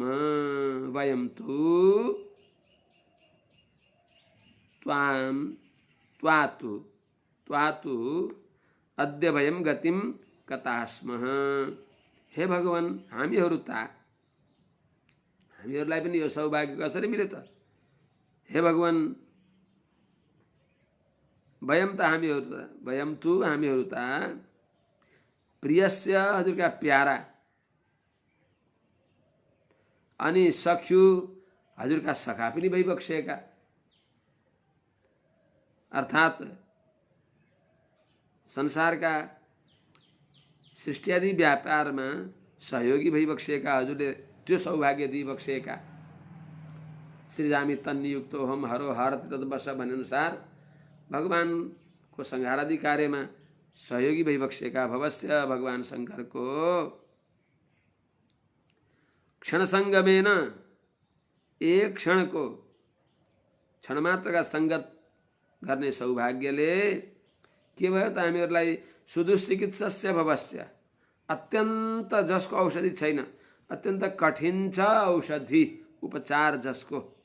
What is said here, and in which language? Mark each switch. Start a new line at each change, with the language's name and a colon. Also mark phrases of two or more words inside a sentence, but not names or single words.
Sanskrit: वयं तु त्वातु अद्य वयं गतिं गताः स्मः।
Nepali: हे भगवान हामीहरूलाई पनि यो सौभाग्य कसरी मिल्यो त? हे भगवान
Sanskrit: वयं तु
Nepali: हामीहरू त प्रियस्य हजुरका प्यारा अनि सख्यु हजुरका सखा पनि भइबक्सेका अर्थात् संसारका सृष्टि आदि व्यापारमा सहयोगी भइबक्सेका हजुरले त्यो सौभाग्य दिइबक्सेका।
Sanskrit: श्रीरामी तन्नियुक्तो हम हरो हरति तद्वश
Nepali: भने अनुसार भगवानको संहारादि कार्यमा सहयोगी भइबक्सेका भवस्य भगवान शङ्करको क्षणसङ्गमेन एक क्षणको क्षण मात्रका सङ्गत गर्ने सौभाग्यले के भयो त हामीहरूलाई
Sanskrit: सुदुश्चिकित्सस्य भवस्य
Nepali: अत्यन्त जसको औषधि छैन, अत्यन्त कठिन छ औषधि उपचार जसको।